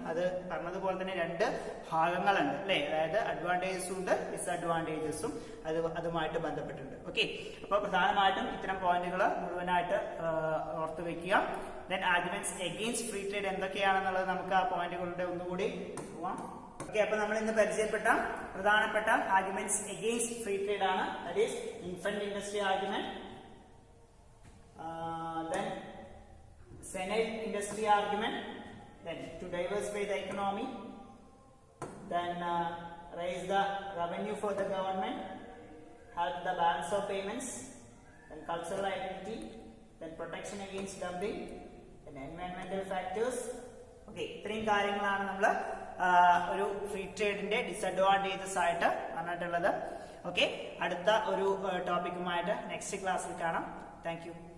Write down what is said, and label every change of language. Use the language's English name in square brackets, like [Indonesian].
[Malayalam] അത് പറഞ്ഞതുപോലെ തന്നെ രണ്ട് ഭാഗങ്ങളുണ്ട് അല്ലെ, അതായത് അഡ്വാൻറ്റേജസും ഉണ്ട് ഡിസ്അഡ്വാൻറ്റേജസും അതുമായിട്ട് ബന്ധപ്പെട്ടിട്ടുണ്ട്. ഓക്കെ, അപ്പൊ പ്രധാനമായിട്ടും ഇത്തരം പോയിന്റുകൾ മുഴുവനായിട്ട് ഓർത്ത് വെക്കുക. [English] then arguments against free trade [Malayalam] എന്തൊക്കെയാണെന്നുള്ളത് നമുക്ക് ആ പോയിന്റുകളുടെ ഒന്നുകൂടി പോവാം. ഓക്കെ, അപ്പൊ നമ്മൾ ഇന്ന് പരിചയപ്പെട്ട പ്രധാനപ്പെട്ട ആർഗ്യുമെന്റ്സ് എഗെയിൻസ്റ്റ് ഫ്രീ ട്രേഡ് ആണ്. [English] That is infant industry argument, then senile industry argument, then to diversify the economy, then raise the revenue for the government, help the balance of payments, then cultural identity, then protection against dumping, then environmental factors. [Malayalam] Okay, ഇത്രയും കാര്യങ്ങളാണ് നമ്മൾ ഒരു free ട്രേഡിന്റെ disadvantages ആയിട്ട് പറഞ്ഞിട്ടുള്ളത്. Okay, അടുത്ത ഒരു ടോപ്പിക്കുമായിട്ട് next ക്ലാസ്സിൽ കാണാം. Thank you.